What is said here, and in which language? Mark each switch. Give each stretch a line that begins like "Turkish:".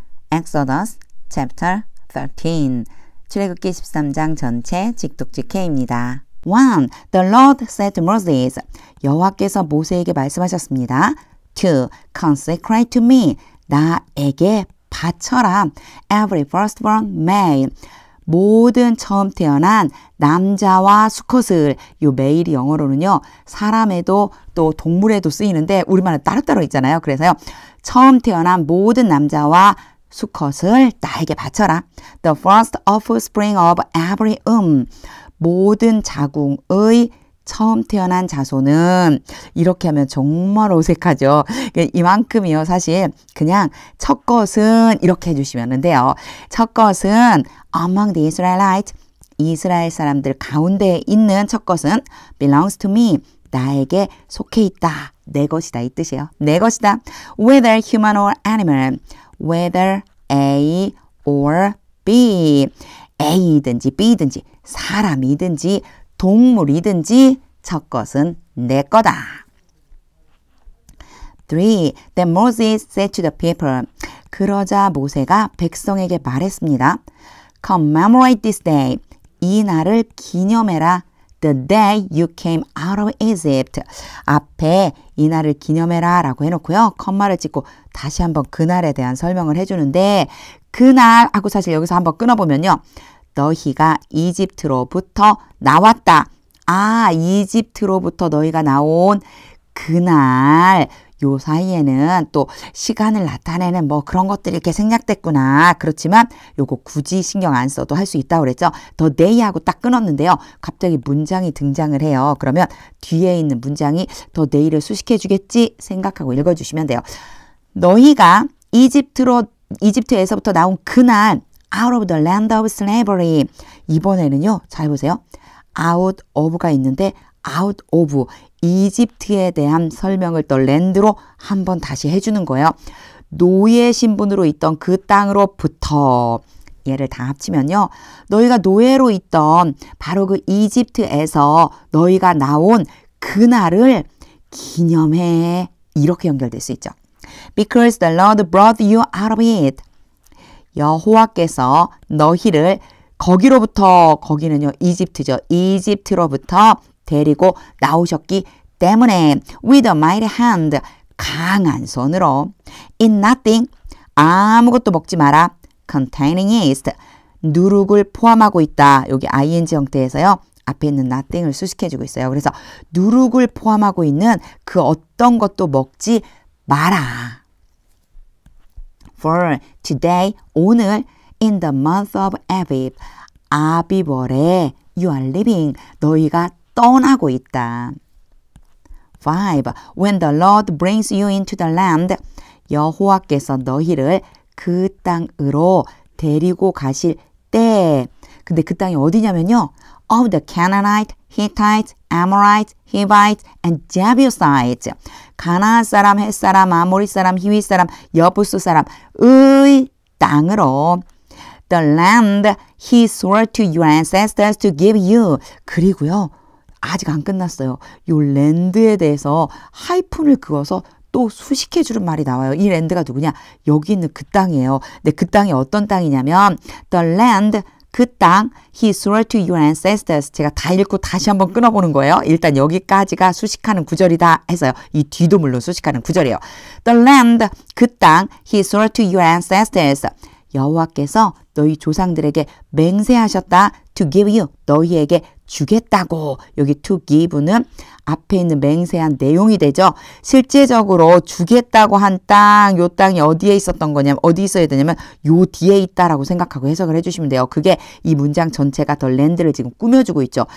English: Exodus chapter 13
Korean: 출애굽기 13장 전체 직독지 K입니다. 1.
English: The Lord said to Moses
Korean: 여호와께서 모세에게 말씀하셨습니다.
English: 2. Consecrate to me
Korean: 나에게 바쳐라.
English: Every firstborn male
Korean: 모든 처음 태어난 남자와 수컷을 요 male이 영어로는요 사람에도 또 동물에도 쓰이는데 우리말은 따로따로 있잖아요. 그래서요 처음 태어난 모든 남자와 수컷을 나에게 바쳐라.
English: The first offspring of every
Korean: 모든 자궁의 처음 태어난 자손은 이렇게 하면 정말 어색하죠. 이만큼이요. 사실 그냥 첫 것은 이렇게 해주시면 돼요. 첫 것은
English: among the Israelites
Korean: 이스라엘 사람들 가운데 있는 첫 것은
English: belongs to me
Korean: 나에게 속해 있다. 내 것이다 이 뜻이에요. 내 것이다.
English: Whether human or animal whether A or B
Korean: A이든지 B든지 사람이든지 동물이든지 첫 것은 내 거다.
English: 3. Then Moses said to the people
Korean: 그러자 모세가 백성에게 말했습니다.
English: Commemorate this day
Korean: 이 날을 기념해라.
English: The day you came out of Egypt
Korean: 앞에 이 날을 기념해라 라고 해놓고요. 컴마를 찍고 다시 한번 그날에 대한 설명을 해주는데 그날 하고 사실 여기서 한번 끊어보면요. 너희가 이집트로부터 나왔다. 아, 이집트로부터 너희가 나온 그날 요 사이에는 또 시간을 나타내는 뭐 그런 것들이 이렇게 생략됐구나. 그렇지만 요거 굳이 신경 안 써도 할 수 있다고 그랬죠. 더 데이하고 딱 끊었는데요. 갑자기 문장이 등장을 해요. 그러면 뒤에 있는 문장이 더 데이를 수식해 주겠지 생각하고 읽어주시면 돼요. 너희가 이집트에서부터 나온 그날
English: out of the land of slavery
Korean: 이번에는요. 잘 보세요. out of가 있는데 out of 이집트에 대한 설명을 또 랜드로 한번 다시 해주는 거예요. 노예 신분으로 있던 그 땅으로부터 얘를 다 합치면요. 너희가 노예로 있던 바로 그 이집트에서 너희가 나온 그날을 기념해 이렇게 연결될 수 있죠.
English: Because the Lord brought you out of it.
Korean: 여호와께서 너희를 거기로부터 거기는요 이집트죠. 이집트로부터 데리고 나오셨기 때문에
English: with a mighty hand
Korean: 강한 손으로
English: in nothing
Korean: 아무것도 먹지 마라
English: containing yeast
Korean: 누룩을 포함하고 있다. 여기 ing 형태에서요. 앞에 있는 nothing을 수식해주고 있어요. 그래서 누룩을 포함하고 있는 그 어떤 것도 먹지 마라.
English: For today 오늘 in the month of Abib 아비월에 you are living
Korean: 너희가 떠나고 있다. 5.
English: When the Lord brings you into the land
Korean: 여호와께서 너희를 그 땅으로 데리고 가실 때 근데 그 땅이 어디냐면요.
English: Of the Canaanite, Hittite, Amorite, Hivite and Jebusite
Korean: 가나안 사람, 헷 사람, 아모리 사람, 히윗 사람, 여부스 사람의 땅으로
English: The land he swore to your ancestors to give you
Korean: 그리고요. 아직 안 끝났어요. 요 랜드에 대해서 하이픈을 그어서 또 수식해 주는 말이 나와요. 이 랜드가 누구냐? 여기 있는 그 땅이에요. 근데 그 땅이 어떤 땅이냐면
English: The land
Korean: 그 땅
English: he swore to your ancestors
Korean: 제가 다 읽고 다시 한번 끊어보는 거예요. 일단 여기까지가 수식하는 구절이다 해서요. 이 뒤도 물론 수식하는 구절이에요.
English: The land
Korean: 그 땅
English: he swore to your ancestors
Korean: 여호와께서 너희 조상들에게 맹세하셨다.
English: To give you
Korean: 너희에게 주겠다고 여기 to give는 앞에 있는 맹세한 내용이 되죠. 실제적으로 주겠다고 한 땅, 요 땅이 어디에 있었던 거냐면 어디 있어야 되냐면 요 뒤에 있다라고 생각하고 해석을 해주시면 돼요. 그게 이 문장 전체가 더 랜드를 지금 꾸며주고 있죠.